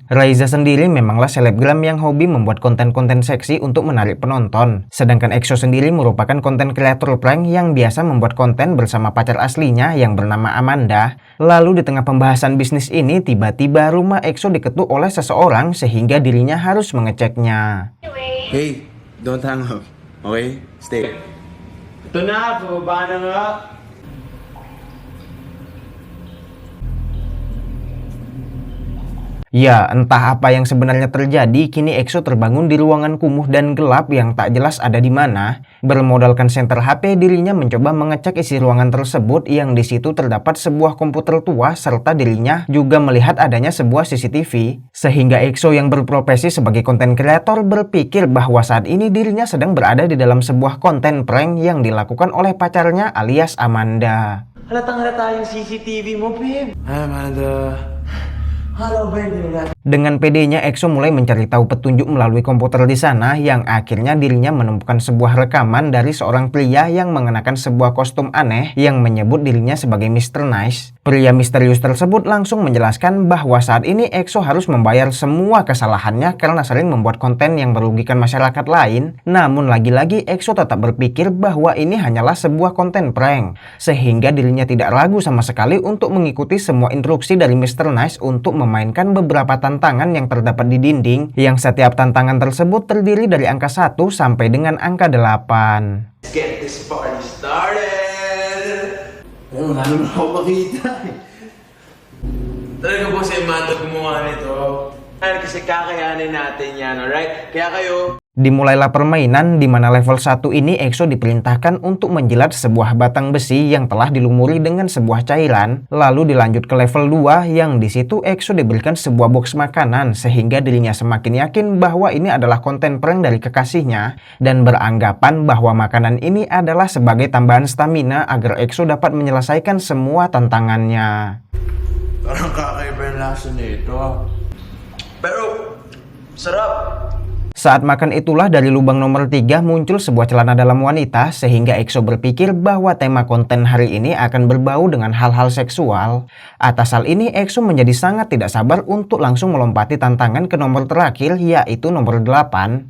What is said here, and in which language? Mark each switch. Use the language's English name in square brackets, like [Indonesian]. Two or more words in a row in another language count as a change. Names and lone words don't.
[Indonesian] Raiza sendiri memanglah selebgram yang hobi membuat konten-konten seksi untuk menarik penonton. Sedangkan EXO sendiri merupakan konten kreator prank yang biasa membuat konten bersama pacar aslinya yang bernama Amanda. Lalu di tengah pembahasan bisnis ini, tiba-tiba rumah EXO diketuk oleh seseorang sehingga dirinya harus mengeceknya. [English] Hey, don't hang up. Okay? Stay. [Filipino] Ito na, pababa na nga. [Indonesian] Ya, entah apa yang sebenarnya terjadi, kini EXO terbangun di ruangan kumuh dan gelap yang tak jelas ada di mana. Bermodalkan senter HP, dirinya mencoba mengecek isi ruangan tersebut yang di situ terdapat sebuah komputer tua serta dirinya juga melihat adanya sebuah CCTV. Sehingga EXO yang berprofesi sebagai konten kreator berpikir bahwa saat ini dirinya sedang berada di dalam sebuah konten prank yang dilakukan oleh pacarnya alias Amanda. [Filipino] Halatang-halata yung CCTV mo, babe. [English] Hi, Amanda. Halo, babe. [Indonesian] Dengan pedenya, EXO mulai mencari tahu petunjuk melalui komputer di sana, yang akhirnya dirinya menemukan sebuah rekaman dari seorang pria yang mengenakan sebuah kostum aneh yang menyebut dirinya sebagai Mr. Nice. Pria misterius tersebut langsung menjelaskan bahwa saat ini EXO harus membayar semua kesalahannya karena sering membuat konten yang merugikan masyarakat lain. Namun lagi-lagi EXO tetap berpikir bahwa ini hanyalah sebuah konten prank, sehingga dirinya tidak ragu sama sekali untuk mengikuti semua instruksi dari Mr. Nice untuk memainkan beberapa tantangan yang terdapat di dinding, yang setiap tantangan tersebut terdiri dari angka 1 sampai dengan angka 8. [English] Let's get this party started. [Filipino] Pero lalo na ako makita. Talaga po si Amanda gumawa nito. Kasi kakayanin natin yan, alright? Kaya kayo, [Indonesian] Dimulailah permainan di mana level 1 ini EXO diperintahkan untuk menjilat sebuah batang besi yang telah dilumuri dengan sebuah cairan. Lalu dilanjut ke level 2 yang di situ EXO diberikan sebuah box makanan sehingga dirinya semakin yakin bahwa ini adalah konten prank dari kekasihnya dan beranggapan bahwa makanan ini adalah sebagai tambahan stamina agar EXO dapat menyelesaikan semua tantangannya. [Filipino] Parang kakaiba yung lasa nito. pero, sarap. [Indonesian] Saat makan itulah dari lubang nomor 3 muncul sebuah celana dalam wanita, sehingga EXO berpikir bahwa tema konten hari ini akan berbau dengan hal-hal seksual. Atas hal ini EXO menjadi sangat tidak sabar untuk langsung melompati tantangan ke nomor terakhir, yaitu nomor 8.